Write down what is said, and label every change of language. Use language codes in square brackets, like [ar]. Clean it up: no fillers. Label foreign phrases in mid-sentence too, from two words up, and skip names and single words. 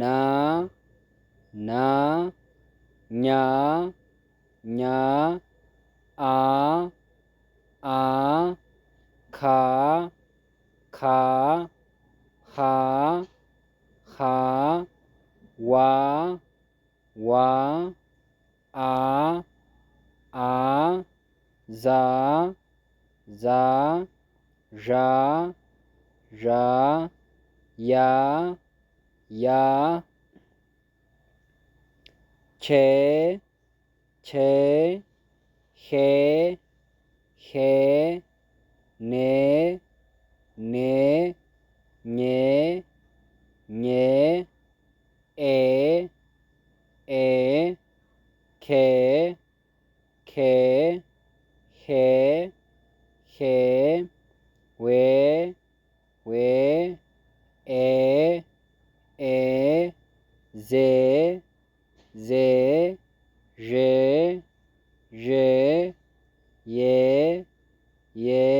[am] ና ኛ ኛ አ አ ካ ካ ሃ ሃ ዋ ዋ አ አ ዛ ዛ ዣ ዣ ያ ያ ቼ ቼ ሄ ሄ ኔ ኔ ኜ ኜ ኤ ኤ ኬ ኬ ሄ ሄ ዌ ዌ ኤ ኤ ዜ ዜ ዤ ዤ ዬ ዬ